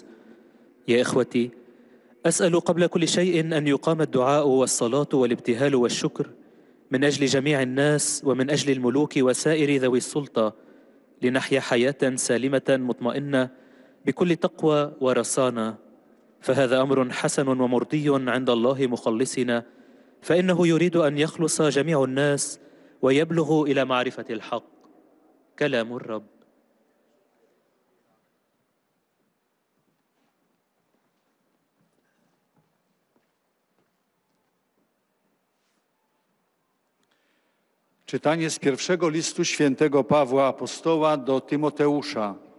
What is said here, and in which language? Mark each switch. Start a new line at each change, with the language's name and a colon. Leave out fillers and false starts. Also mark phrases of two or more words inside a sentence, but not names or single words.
Arabic: يا إخوتي، أسأل قبل كل شيء أن يقام الدعاء والصلاة والابتهال والشكر من أجل جميع الناس ومن أجل الملوك وسائر ذوي السلطة، لنحيا حياة سالمة مطمئنة بكل تقوى ورصانة، فهذا أمر حسن ومرضي عند الله مخلصنا، فإنه يريد أن يخلص جميع الناس ويبلغوا إلى معرفة الحق. كلام الرب.
Polish: Czytanie z pierwszego listu świętego Pawła Apostoła do Tymoteusza.